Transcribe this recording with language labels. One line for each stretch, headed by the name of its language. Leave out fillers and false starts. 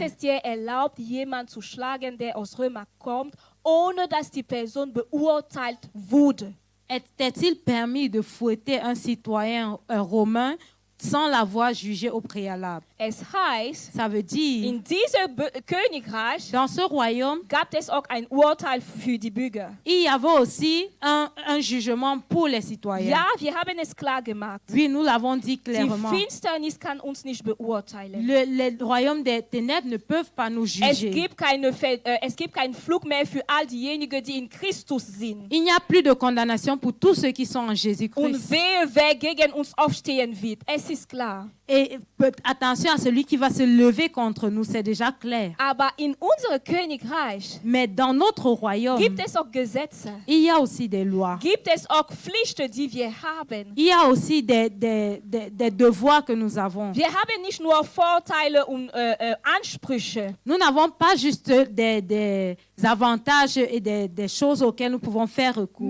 German: es dir erlaubt, jemanden zu schlagen, der aus Römer kommt, ohne dass die Person beurteilt wurde?
French: était-il permis de fouetter un citoyen romain sans l'avoir jugé au préalable?
German: Es heißt,
French: Ça veut dire,
German: in diesem Königreich
French: dans ce royaume,
German: gab es auch ein Urteil für die Bürger.
French: il y avait aussi un jugement pour les citoyens.
German: Ja, wir haben es klar gemacht.
French: Oui, nous l'avons dit
German: Die
French: clairement.
German: Finsternis kann uns nicht beurteilen.
French: Les royaumes des ténèbres ne peuvent pas nous
German: Es
French: juger.
German: gibt keinen Flug mehr für all diejenigen, die in Christus sind.
French: Il n'y a plus de condamnation pour tous ceux qui sont en
German: Und
French: Jésus-Christ.
German: wehe, wer gegen uns aufstehen wird. Es das ist klar.
French: Et attention à celui qui va se lever contre nous, c'est déjà clair.
German: Aber in unserem Königreich
French: Mais dans notre royaume,
German: gibt es auch Gesetze.
French: il y a aussi des lois.
German: Gibt es auch Pflichten, die wir haben.
French: Il y a aussi des devoirs que nous avons.
German: Wir haben nicht nur Vorteile und Ansprüche.
French: Nous n'avons pas juste des avantages et des choses auxquelles nous pouvons faire recours.